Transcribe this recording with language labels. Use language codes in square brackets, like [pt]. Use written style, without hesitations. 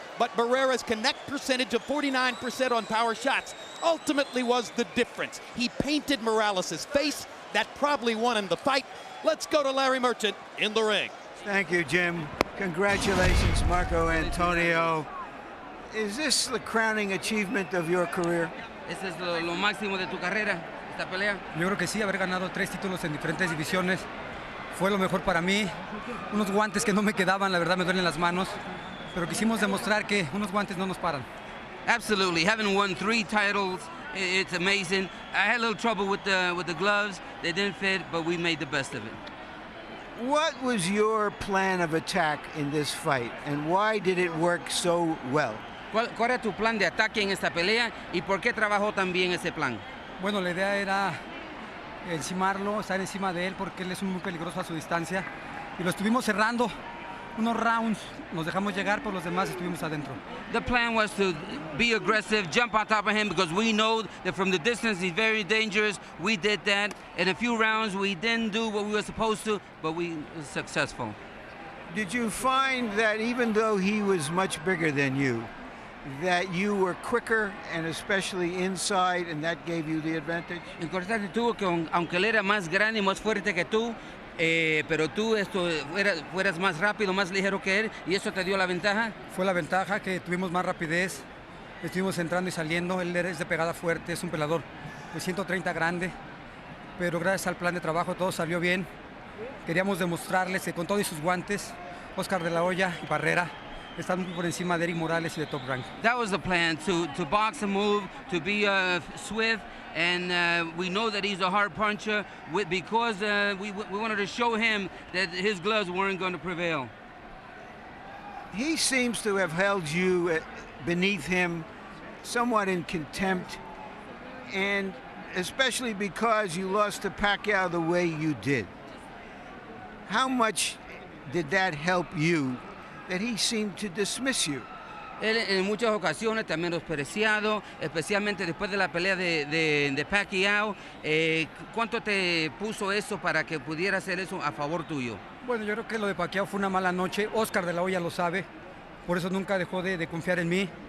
[en] But Barrera's connect percentage of 49% on power shots ultimately was the difference. He painted Morales' face. That probably won him the fight. Let's go to Larry Merchant in the ring. Thank you, Jim. Congratulations, Marco Antonio. Is this the crowning achievement of your career? [es] ¿Este es lo máximo de tu carrera, esta pelea? Yo creo que sí, haber ganado 3 títulos en diferentes divisiones fue lo mejor para mí. Unos guantes que no me quedaban, la verdad me duelen las manos, pero quisimos demostrar que unos guantes no nos paran. [en] Absolutely, having won 3 titles, it's amazing. I had a little trouble with the gloves. They didn't fit, but we made the best of it. What was your plan of attack in this fight, and why did it work so well? [es] ¿Cuál era tu plan de ataque en esta pelea y por qué trabajó tan bien ese plan? Bueno, la idea era encimarlo, estar encima de él porque él es muy peligroso a su distancia y lo estuvimos cerrando unos rounds, nos dejamos llegar, por los demás estuvimos adentro. [en] The plan was to be aggressive, jump on top of him because we know that from the distance he's very dangerous. We did that. In a few rounds we didn't do what we were supposed to, but we were successful. Did you find that even though he was much bigger than you, that you were quicker and especially inside, and that gave you the advantage? [es] Encontraste tú que aunque él era más grande y más fuerte que tú, pero tú fueras más rápido, más ligero que él, y eso te dio la ventaja. Fue la ventaja que tuvimos más rapidez, estuvimos entrando y saliendo. Él es de pegada fuerte, es un pelador de 130 grande, pero gracias al plan de trabajo todo salió bien. Queríamos demostrarles que con todos sus guantes, Oscar de la Hoya y Barrera están muy por encima de Eric Morales y de Top Rank. [en] That was the plan, to box and move, to be swift, and we know that he's a hard puncher because we wanted to show him that his gloves weren't going to prevail. He seems to have held you beneath him somewhat in contempt, and especially because you lost to Pacquiao the way you did. How much did that help you, that he seemed to dismiss you? [es] Él en muchas ocasiones te ha menospreciado, especialmente después de la pelea de Pacquiao. ¿Cuánto te puso eso para que pudiera hacer eso a favor tuyo? Bueno, yo creo que lo de Pacquiao fue una mala noche. Oscar de la Hoya lo sabe, por eso nunca dejó de confiar en mí.